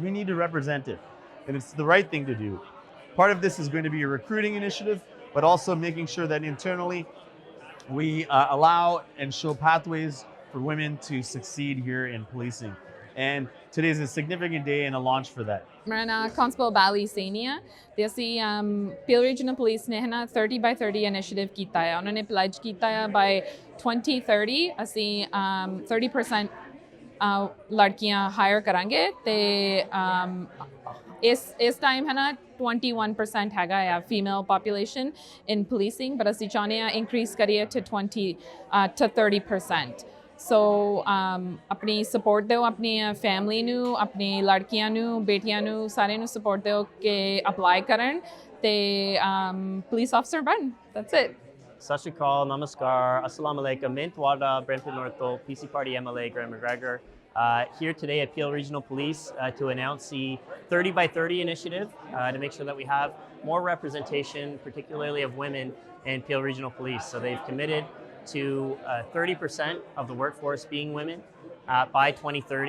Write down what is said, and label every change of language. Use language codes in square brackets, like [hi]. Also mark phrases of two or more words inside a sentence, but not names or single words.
[en] We need to represent it, and it's the right thing to do. Part of this is going to be a recruiting initiative, but also making sure that internally we allow and show pathways for women to succeed here in policing. And today is a significant day and a launch for that. [pa] ਮੇਰਾ ਨਾਮ Constable Bali Sainia ਤੇ ਅਸੀਂ Peel Regional Police ਨੇ ਨਾ 30 by 30 ਇਨੀਸ਼ੀਏਟਿਵ ਕੀਤਾ ਹੈ ਉਹਨਾਂ ਨੇ ਪਲੇਜ ਕੀਤਾ ਹੈ by 2030 ਅਸੀਂ 30% ਲੜਕੀਆਂ ਹਾਇਰ ਕਰਾਂਗੇ ਤੇ ਇਸ ਟਾਈਮ ਹੈ ਨਾ 21% ਹੈਗਾ ਆ [en] female population in policing but [pa] ਅਸੀਂ ਚਾਹੁੰਦੇ ਹਾਂ ਇਨਕਰੀਜ਼ ਕਰੀਏ to 30%. ਸੋ ਆਪਣੀ ਸਪੋਰਟ ਦਿਓ ਆਪਣੀ ਫੈਮਿਲੀ ਨੂੰ ਆਪਣੀ ਲੜਕੀਆਂ ਨੂੰ ਬੇਟੀਆਂ ਨੂੰ ਸਾਰਿਆਂ ਨੂੰ ਸਪੋਰਟ ਦਿਓ ਕਿ ਅਪਲਾਈ ਕਰਨ ਤੇ [en] police officer [pa] ਬਣ [en] that's it. [pa] ਸਤਿ ਸ੍ਰੀ ਅਕਾਲ, [en] Namaskar, [ar] السلام عليكم, [en] Mint Wada, Brampton Northo, PC Party MLA Graham McGregor. Here today at Peel Regional Police to announce the 30 by 30 initiative to make sure that we have more representation, particularly of women in Peel Regional Police. So they've committed to 30% of the workforce being women by 2030.